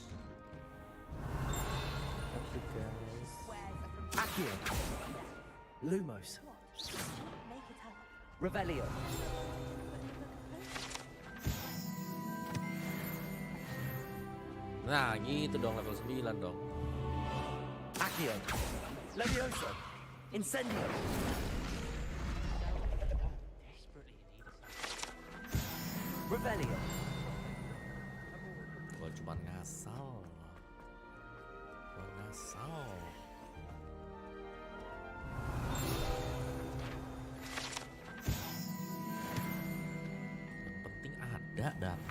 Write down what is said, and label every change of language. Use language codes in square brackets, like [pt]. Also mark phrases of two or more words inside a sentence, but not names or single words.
[id] Oke guys. Accio. Lumos. Revelio. Nah gitu dong, level 9 dong. Accio. Levioso. Incendio. Revelio. Gua cuma ngasal. Gua ngasal. Yang penting ada, dapet.